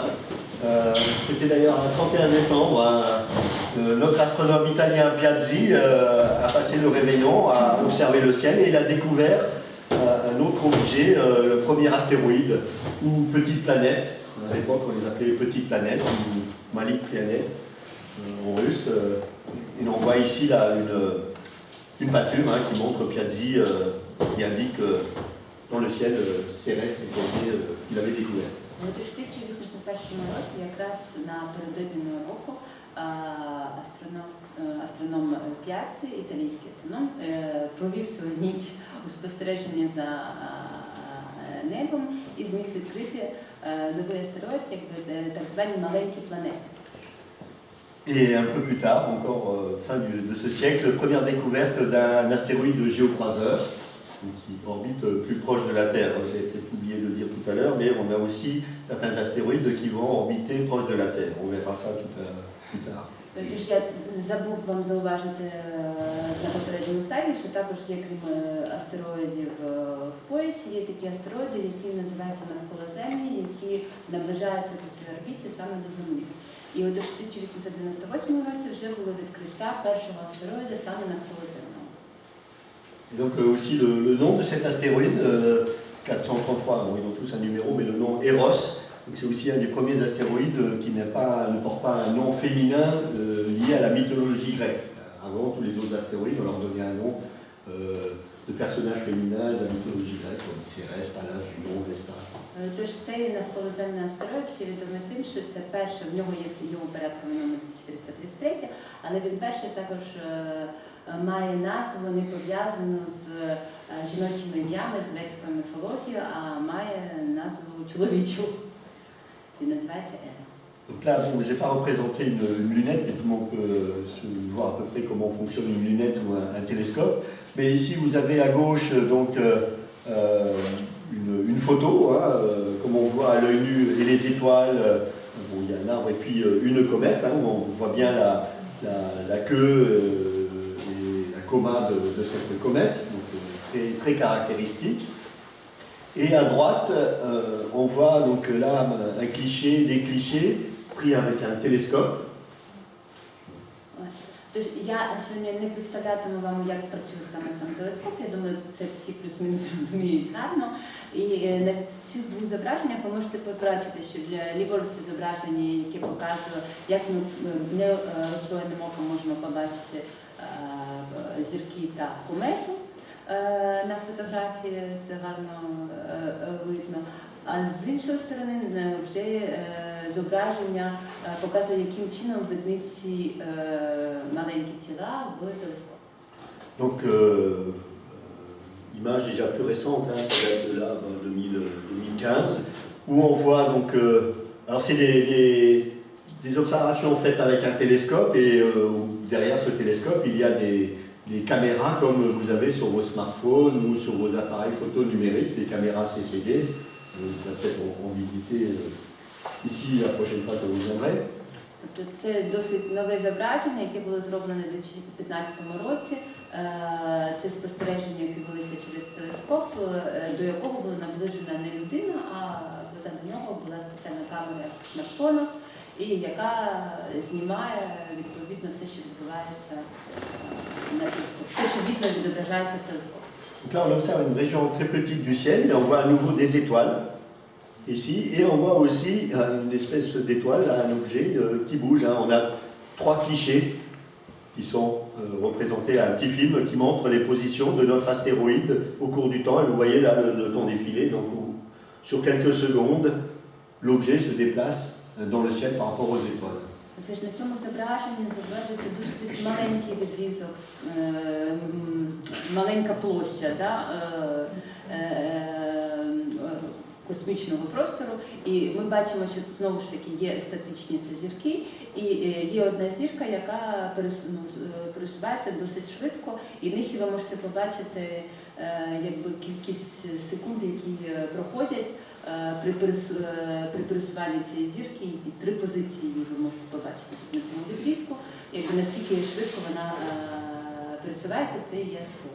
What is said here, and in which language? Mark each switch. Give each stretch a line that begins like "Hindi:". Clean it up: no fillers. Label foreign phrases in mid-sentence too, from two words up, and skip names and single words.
French: C'était d'ailleurs un 31 décembre. Notre astronome italien Piazzi a passé le réveillon, a observé le ciel et il a découvert un autre objet, le premier astéroïde ou petite planète. À l'époque, on les appelait petites planètes ou Malik planète en russe. Et on voit ici là, une peinture qui montre Piazzi qui indique dans le ciel Cérès qu'il avait découvert.
Ukrainian: У 1801 році, якраз напередодні року, астроном Піаці, італійський астроном, провів свою ніч у спостереженні за небом і зміг відкрити новий астероїд, якби так звані маленькі планети.
French: Et un peu plus tard, encore fin de ce siècle, première découverte d'un astéroïde géocroiseur qui orbite plus proche de la Terre. J'ai peut-être oublié de le dire tout à l'heure, mais on a aussi certains astéroïdes qui vont orbiter proche de la Terre. On verra ça plus tard.
Ukrainian: Тож я забув вам зауважити на попередньому слайді, що також є, крім астероїдів в поясі, є такі астероїди, які називаються навколо Землі, які наближаються по своїй орбіті саме до Землі. І от в 1898 році вже було відкриття першого астероїда саме навколо Землі.
French: Et donc aussi le nom de cet astéroïde, 433, bon, ils ont tous un numéro, mais le nom Eros, c'est aussi un des premiers astéroïdes qui ne porte pas un nom féminin lié à la mythologie grecque. Avant, tous les autres astéroïdes, on leur donnait un nom de personnage féminin de la mythologie grecque, comme Cérès, Pallas, Junon, Vesta.
Ukrainian: Тож цей навколоземний астероїд ще відомий тим, що це перший, в нього є його порядковий номер 433, але він перший також має назву не пов'язану з жіночими ім'ями, з грецької міфології, а має назву чоловічу. Він називається Ерос.
French: Donc là, bon, je n'ai pas représenté une lunette, mais tout le monde peut voir à peu près comment fonctionne une lunette ou un télescope. Mais ici, vous avez à gauche donc, une photo, comme on voit à l'œil nu, et les étoiles. Bon, il y a un arbre et puis une comète, où on voit bien la queue et la coma de cette comète, donc très, très caractéristique. Et à droite, on voit donc là des clichés pris avec un télescope.
Ukrainian: Тож я сьогодні не представлятиму вам, як працює сам телескоп, я думаю, це всі плюс-мінус розуміють гарно. І на цих двох зображеннях ви можете побачити, що ліворуч це зображення, яке показує, як ми неозброєним оком можемо побачити зірки та комету. На фотографії це гарно видно. А з іншої сторони вже зображення показує, яким чином видні ці маленькі тіла в телескоп.
French: Donc, image déjà plus récente, hein, ça date de là, 2015, où on voit donc, alors c'est des observations faites avec un télescope et derrière ce télescope il y a des caméras comme vous avez sur vos smartphones ou sur vos appareils photo numériques, des caméras CCD. Vous allez peut-être en visiter ici la prochaine fois, ça vous viendrait.
Ukrainian: Тобто це досить нове зображення, яке було зроблено у 2015 році. Це спостереження, які велися через телескоп, до якого була наближена не людина, а позаду нього була спеціальна камера в смартфонах, і яка знімає відповідно все, що відбувається на телескопі, все, що видно, відображається в телескопі.
French: Donc là on observe une région très petite du ciel et on voit à nouveau des étoiles. Ici, et on voit aussi une espèce d'étoile, un objet qui bouge. Hein. On a 3 clichés qui sont représentés à un petit film qui montre les positions de notre astéroïde au cours du temps. Et vous voyez là le temps défilé. Donc, sur quelques secondes, l'objet se déplace dans le ciel par rapport aux étoiles.
Ukrainian: Це ж на цьому зображенні зображується дуже маленький відрізок, маленька площа, космічного простору, і ми бачимо, що знову ж таки є статичні ці зірки, і є одна зірка, яка пересувається досить швидко, і нижче ви можете побачити якби кількість секунд, які проходять при пересуванні цієї зірки, і ті 3 позиції ви можете побачити на цьому відрізку, якби наскільки швидко вона пересувається, це і є астероїд.